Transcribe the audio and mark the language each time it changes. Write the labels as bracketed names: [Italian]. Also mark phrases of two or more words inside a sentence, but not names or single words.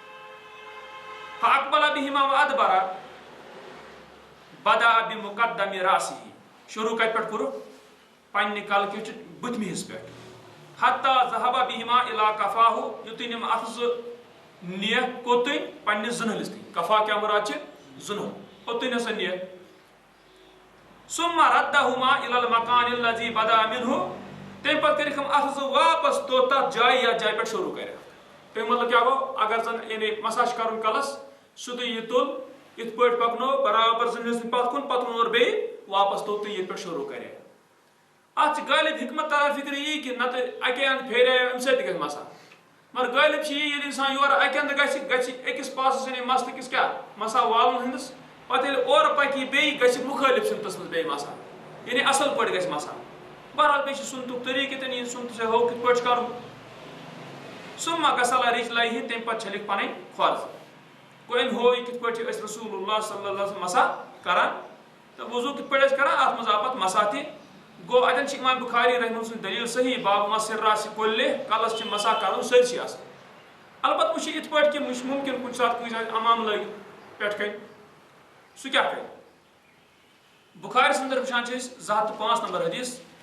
[Arabic] فاقبل بهما وادبر بدا بمقدم راسه [Kashmiri] شروٗع کتہِ پٮ۪ٹھ کوٚرُکھ پننہِ کلہٕ کِچ بٕتھمہِ حصہٕ پٮ۪ٹھ [Arabic] حتى ذهب بهما الى [Kashmiri] کفاہو یُتُے یِم اتھٕ زٕ نِیَکھ کوٚتُے پننِس زٕنہٕلِس تہِ کفا کیٛاہ مُراد چھِ زٕنہٕل اوٚتُے ہسا نِیَکھ [Arabic] ثم ردهما الى المكان الذي بدا منه [Kashmiri] تمہِ پتہٕ کٔرِکھ یِم اتھٕ زٕ واپس تتھ جایہِ یتھ جایہِ پٮ۪ٹھ شروٗع کَرٮ۪کھ تمیُک مطلب کیٛاہ گوٚو اگر زن یعنی مسا چھُ کرُن کلس سیوٚدُے یہِ تُل یِتھ پٲٹھۍ پکنو برابر زٕنہٕلِس پتھ کُن پتہٕ اوٚنُر بیٚیہِ واپس توٚتُے ییٚتہِ پٮ۪ٹھ شروٗع کَرٮ۪کھ اتھ چھِ غٲلب حکمت تران فِکرِ یی کہِ نتہٕ اکے انٛدٕ پھیرے امہِ سۭتۍ تہِ گژھِ مسا مگر غٲلب چھِ یی ییٚلہِ اِنسان یورٕ اکہِ انٛدٕ گژھِ أکِس پاسس یعنی مستہٕ کِس کیٛاہ مسا والُن ہٕنٛدِس پتہٕ ییٚلہِ اورٕ پکہِ بیٚیہِ گژھِ مُخٲلف سمتس منٛز بیٚیہِ مسا یعنی اصل پٲٹھۍ گژھِ مسا بہرحال بیٚیہِ چھِ سُنتُک طریٖقہٕ تہِ یہِ سُنتہٕ ژےٚ ہوو کِتھ پٲٹھۍ کَرُن [Arabic] ثم غسل رجليه [Kashmiri] تمہِ پَتہٕ چھٔلِکھ پَنٕنۍ کھۄر گوٚو أمۍ ہوو یہِ کِتھ پٲٹھۍ چھِ أسۍ رسول اللہ [Arabic] صلی اللہ علیہ وسلم [Kashmiri] مسا کران تہٕ وضوٗ کِتھ پٲٹھۍ ٲسۍ کران اَتھ منٛز آو پَتہٕ مسا تہِ گوٚو اَتٮ۪ن چھِ اِمام بُخاری رحمہ سٕنٛز دٔلیٖل صحیح باب مَسِر راس کُلہِ کَلَس چھِ مسا کَرُن سٲرسٕے آسان البتہ وٕچھِ یِتھ پٲٹھۍ کہِ وٕچھ مُمکِن کُنہِ ساتہٕ کٲنٛسہِ آسہِ اَمام لٲگِتھ پٮ۪ٹھٕ کَنۍ سُہ کیٛاہ کَرِ بُخارِ سٕنٛدر وٕچھان چھِ أسۍ 205 نمبر حدیٖث